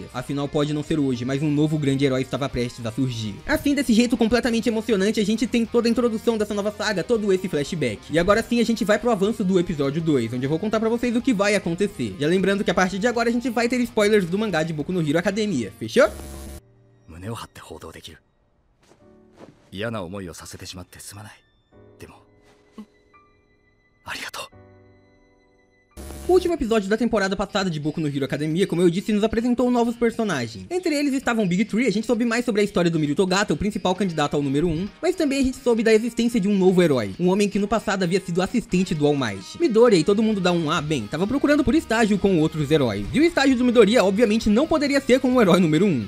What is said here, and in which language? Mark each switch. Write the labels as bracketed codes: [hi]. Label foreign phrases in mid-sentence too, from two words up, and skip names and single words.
[pt] Afinal, pode não ser hoje, mas um novo grande herói estava prestes a surgir. Assim, desse jeito completamente emocionante, a gente tem toda a introdução dessa nova saga, todo esse flashback. E agora sim, a gente vai pro avanço do episódio 2, onde eu vou contar pra vocês o que vai acontecer. Já lembrando que a partir de agora a gente vai ter spoilers do mangá de Boku no Hero Academia, fechou? [ja] 胸を張って報道できる。嫌な思いをさせてしまってすまない。でも、ありがとう。 [pt] O último episódio da temporada passada de Boku no Hero Academia, como eu disse, nos apresentou novos personagens. Entre eles estavam Big Tree, a gente soube mais sobre a história do Miruto Gata, o principal candidato ao número 1, mas também a gente soube da existência de um novo herói, um homem que no passado havia sido assistente do All Might. Midoriya, e todo mundo dá um bem, tava procurando por estágio com outros heróis, e o estágio do Midoriya obviamente não poderia ser com o herói número 1.